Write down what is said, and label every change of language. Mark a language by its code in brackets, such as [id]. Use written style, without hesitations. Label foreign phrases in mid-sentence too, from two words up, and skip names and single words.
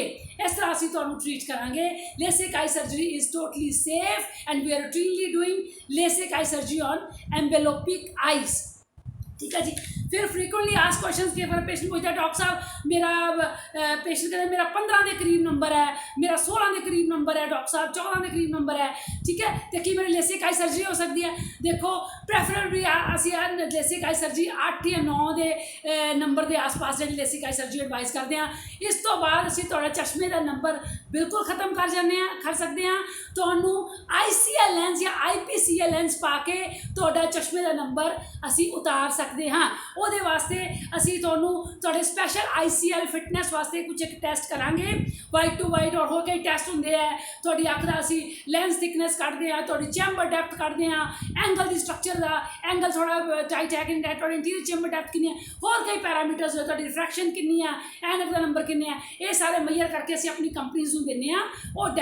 [pa] ਇਸ ਤਰ੍ਹਾਂ ਅਸੀ ਤੁਹਾਨੂੰ ਟ੍ਰੀਟ ਕਰਾਂਗੇ. [en] LASIK eye surgery is totally safe and we are routinely doing LASIK eye surgery on amblyopic eyes. [hi] ठीक है जी. फिर [en] frequently ask question [hi] के बार पेशेंट पूछता है डॉक्टर साहब मेरा पेशेंट कहता है मेरा 15 के करीब नंबर है, मेरा 16 के करीब नंबर है, डॉक्टर साहब 14 के करीब नंबर है. ठीक है, तो कि मेरी [en] LASIK eye surgery [hi] हो सकती है? देखो प्रेफरेबली असी [en] LASIK eye surgery [hi] 8 या 9 के नंबर के आस पास जी [en] LASIK eye surgery [hi] एडवाइस करते हैं. [pa] ਇਸ ਤੋ ਬਾਦ ਅਸੀ ਤੁਹਾਡੇ ਚਸ਼ਮੇ ਕਾ ਨੰਬਰ ਬਿਲਕੁਲ ਖ਼ਤਮ ਕਰ ਜਾਣੇ ਕਰ ਸਕਤੇ ਹੈਂ. ਤੁਹਾਨੂੰ ICL ਲੈਂਸ ਯਾ IPCL ਲੈਂਸ ਪਾ ਕੇ ਤੁਹਾਡਾ ਚਸ਼ਮੇ ਕਾ ਨੰਬਰ ਅਸੀ ਉਤਾਰ ਸਕਤੇ ਹਾਂ. ਉਹਦੇ ਵਾਸਤੇ ਅਸੀਂ ਤੁਹਾਨੂੰ ਤੁਹਾਡੇ [en] special ICL fitness [pa] ਵਾਸਤੇ ਕੁਝ ਇੱਕ ਟੈਸਟ ਕਰਾਂਗੇ. [en] white to white [pa] ਔਰ ਹੋਰ ਕਈ ਟੈਸਟ ਹੁੰਦੇ ਆ. ਤੁਹਾਡੀ ਅੱਖ ਦਾ ਅਸੀਂ [en] lens thickness [pa] ਕੱਢਦੇ ਆ, ਤੁਹਾਡੀ [en] chamber depth [pa] ਕੱਢਦੇ ਆ, ਐਂਗਲ ਦੀ ਸਟਰਕਚਰ ਦਾ ਐਂਗਲ ਥੋੜਾ ਟਾਈਟ ਹੈ ਕਿ ਤੁਹਾਡੀ [en] interior chamber depth [pa] ਕਿੰਨੀ ਹੈ, ਹੋਰ ਕਈ ਪੈਰਾਮੀਟਰਸ ਤੁਹਾਡੀ ਰਿਫਰੈਕਸ਼ਨ ਕਿੰਨੀ ਆ, ਐਨਕ ਦਾ ਨੰਬਰ ਕਿੰਨੇ ਆ, ਇਹ ਸਾਰੇ ਮੇਜਰ ਕਰਕੇ ਅਸੀਂ ਆਪਣੀ ਕੰਪਨੀਜ਼ ਨੂੰ ਦਿੰਦੇ ਆ.